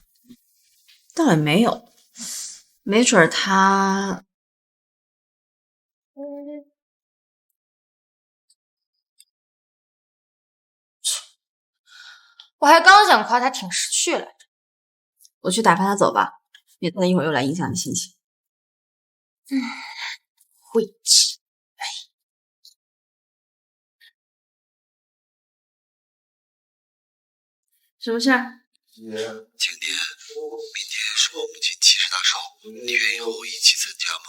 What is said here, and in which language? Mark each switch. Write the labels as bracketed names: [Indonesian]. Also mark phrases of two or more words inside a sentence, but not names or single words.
[Chinese] 倒也沒有，沒準他。我還剛想誇他挺識趣來着。我去打發他走吧，免得他一會兒又來影響你心情。晦氣。什麼事？今年明天是我母親70大壽，你願意和我一起參加嗎？